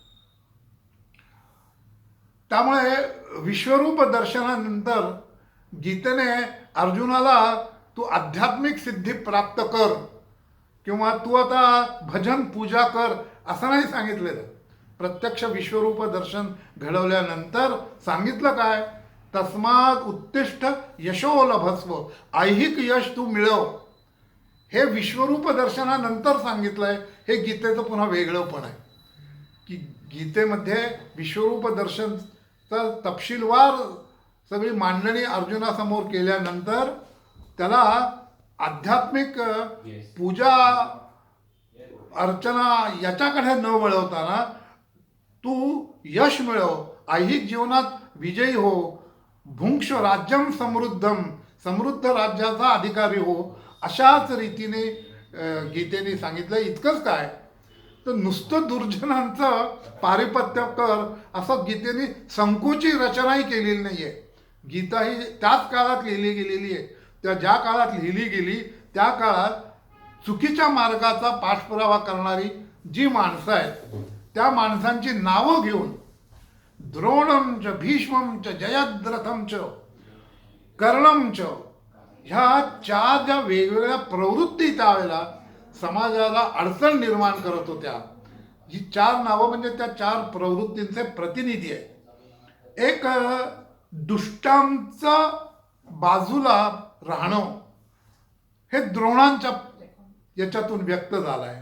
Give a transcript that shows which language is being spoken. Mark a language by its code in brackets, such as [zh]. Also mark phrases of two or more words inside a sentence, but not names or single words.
[mr] त्यामुळे विश्वरूप दर्शनानंतर गीतेने अर्जुनाला तू आध्यात्मिक सिद्धी प्राप्त कर किंवा तू आता भजन पूजा कर असं नाही सांगितलेलं. प्रत्यक्ष विश्वरूप दर्शन घडवल्यानंतर सांगितलं काय, [sa] तस्मात उत्तिष्ठ यशो लभस्व, [mr] ऐहिक यश तू मिळव. हे विश्वरूप दर्शनानंतर सांगितलंय. हे गीतेचं पुन्हा वेगळं पण आहे की गीतेमध्ये विश्वरूप दर्शनचं तपशीलवार सगळी मांडणी अर्जुनासमोर केल्यानंतर त्याला आध्यात्मिक पूजा अर्चना याच्याकडे न वळवताना तू यश मिळव, ऐहिक जीवनात विजयी हो, [sa] भुंक्ष राज्यम समृद्धम, [mr] समृद्ध राज्याचा अधिकारी हो, अशाच रीतीने गीतेने सांगितलं. इतकंच काय तर नुसतं दुर्जनांचं पारिपत्य कर असं गीतेने संकोची रचनाही केलेली नाही आहे. गीता ही त्याच काळात लिहिली गेलेली आहे. त्या ज्या काळात लिहिली गेली त्या काळात चुकीच्या मार्गाचा पाठपुरावा करणारी जी माणसं आहेत त्या माणसांची नावं घेऊन [sa] द्रोणम च भीष्मम च जयद्रथम च कर्णम च [mr] ह्या चार ज्या वेगवेगळ्या प्रवृत्ती त्यावेळेला समाजाला अडचण निर्माण करत होत्या, ही चार नावं म्हणजे त्या चार प्रवृत्तींचे प्रतिनिधी आहे. एक दुष्टांचं बाजूला राहणं हे द्रोणांच्या याच्यातून व्यक्त झालं आहे.